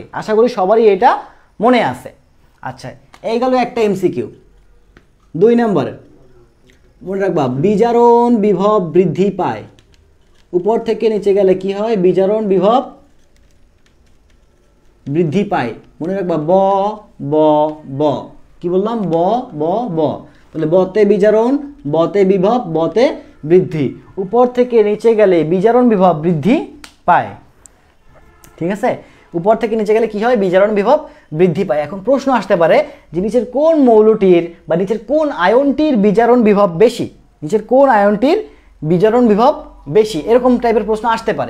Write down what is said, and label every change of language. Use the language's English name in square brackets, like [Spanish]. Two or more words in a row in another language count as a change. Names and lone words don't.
[Bangla] আশা করি সবারই এটা মনে আছে। আচ্ছা, এই গেল একটা এমসিকিউ। 2 নম্বরে মনে রাখবা, বিজারণ বিভব বৃদ্ধি পায়। উপর থেকে নিচে গেলে কি হয়, বিজারণ বিভব বৃদ্ধি পায়। মনে রাখবা, ব ব ব, কি বললাম, ব ব ব। তাহলে বতে বিজারণ, বতে বিভব, বতে বৃদ্ধি। উপর থেকে নিচে গেলে বিজারণ বিভব বৃদ্ধি পায়, ঠিক আছে। উপর থেকে নিচে গেলে কি হয়, বিজারণ বিভব বৃদ্ধি পায়। এখন প্রশ্ন আসতে পারে যে নিচের কোন মৌলটির বা নিচের কোন আয়নটির বিজারণ বিভব বেশি, নিচের কোন আয়নটির বিজারণ বিভব বেশি, এরকম টাইপের প্রশ্ন আসতে পারে।